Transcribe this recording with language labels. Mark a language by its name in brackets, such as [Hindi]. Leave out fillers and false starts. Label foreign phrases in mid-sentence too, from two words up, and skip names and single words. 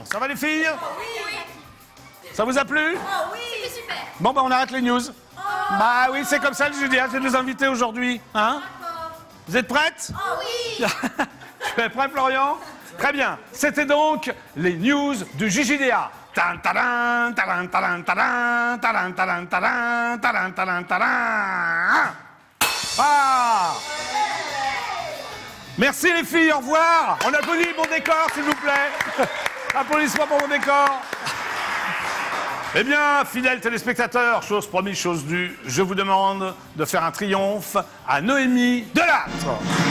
[French] Ça va, les filles? Oui. Ça vous a plu? Oh oui, c'était super. Bon, ben, on arrête les news. Bah oui, c'est comme ça, le JDA. J'ai des invités aujourd'hui. Hein? Vous êtes prêtes? Oh oui. Tu es prêt, Florian? Très bien. C'était donc les news du JJDA. Tan-tadan, tadan, tadan, tadan, tadan, tadan, tadan, tadan, tadan, tadan. Ah! Merci les filles, au revoir. On applaudit mon décor, s'il vous plaît. Applaudissements pour mon décor. Eh bien, fidèles téléspectateurs, chose promise, chose due, je vous demande de faire un triomphe à Noémie Delattre.